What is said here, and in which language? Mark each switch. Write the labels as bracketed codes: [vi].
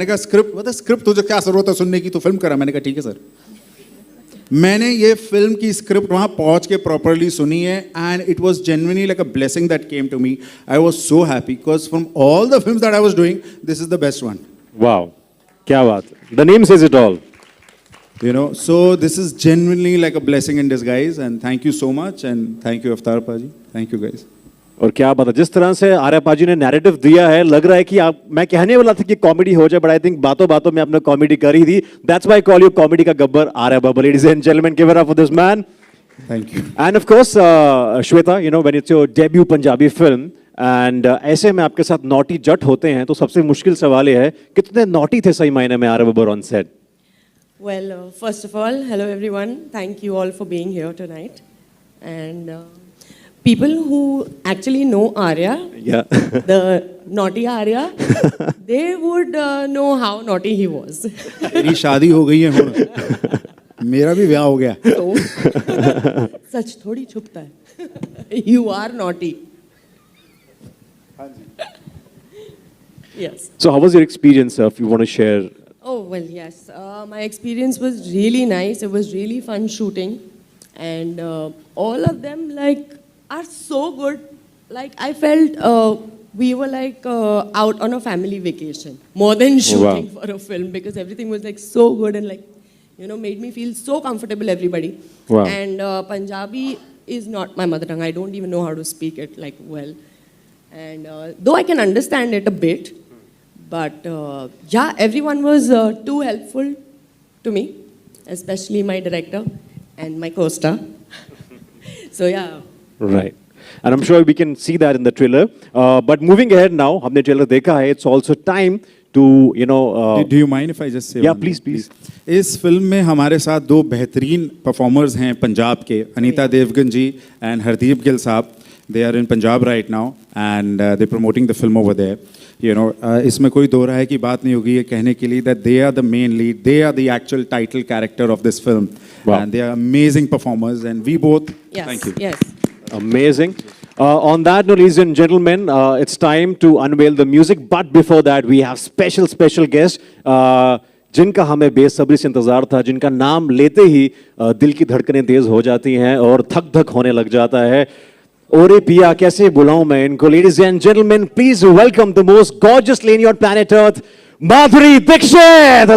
[hi] मैंने कहा स्क्रिप्ट बता, स्क्रिप्ट तुझे क्या ज़रूरत है सुनने की, तो फिल्म करा. मैंने कहा ठीक है सर. मैंने ये फिल्म की स्क्रिप्ट वहाँ पहुँच के प्रॉपरली सुनी है, [en] And it was genuinely like a blessing that came to me. I was so happy because from all the films that I was doing this is the best one. [hi] Wow, क्या बात. [en] The name says it all. So this is genuinely like a blessing in disguise, and thank you so much, and thank you Avtar Paji, thank you guys. [hi] और क्या बात है, जिस तरह से आर्या पाजी ने नैरेटिव दिया है, लग रहा है कि आप, मैं कहने वाला था कि कॉमेडी हो जाए, [en] but I think [hi] बातों बातों में आपने कॉमेडी कर ही दी. [en] That's why call you comedy का Gabbar Arya Baba. Ladies and gentleman, give it up for this man. Thank you. And of course Shweta, when it's your debut Punjabi film, [hi] and ऐसे में आपके साथ नॉटी जट होते हैं, तो सबसे मुश्किल सवाल ये है, कितने नॉटी थे सही मायने में आर्या बाबा on set? [en] Well, first of all, hello everyone. Thank you all for being here tonight. And people who actually know Arya, Yeah. the naughty Arya, they would know how naughty he was. [hi] मेरी शादी हो गई है हुण, मेरा भी ब्याह हो गया. So, सच थोड़ी छुपता है. [en] You are naughty. Yes. So how was your experience, if you want to share? Oh, well, yes. My experience was really nice. It was really fun shooting. And all of them, are so good. I felt we were, out on a family vacation. More than shooting for a film. Because everything was, so good and, made me feel so comfortable, everybody. Wow. And Punjabi is not my mother tongue. I don't even know how to speak it, well. And though I can understand it a bit, but yeah, everyone was too helpful to me, especially my director and my co-star. So yeah. Right. And I'm sure we can see that in the trailer. But moving ahead now, [hi] हमने trailer देखा है. [en] It's also time to, Do you mind if I just say? Yeah, one please, thing, please. [hi] इस film में हमारे साथ दो बेहतरीन performers हैं पंजाब के, अनीता देवगन जी एंड हरदीप गिल साहब. [en] They are in Punjab right now, and they're promoting the film over there. [hi] इसमें कोई दो राय की बात नहीं होगी ये कहने के लिए [en] that they are the main lead, they are the actual title character of this film. Wow. And they are amazing performers, and we both. Yes. Thank you. Yes. Amazing. On that note, ladies and gentlemen, it's time to unveil the music. But before that, we have special guests. [hi] जिनका हमें बेसब्री से इंतजार था, जिनका नाम लेते ही दिल की धड़कनें तेज हो जाती हैं और धक धक होने लग जाता है. ओरे पिया, कैसे बुलाऊं मैं इनको. [en] Ladies and gentleman, please welcome the most gorgeous lady on planet Earth, Madhuri Dixit.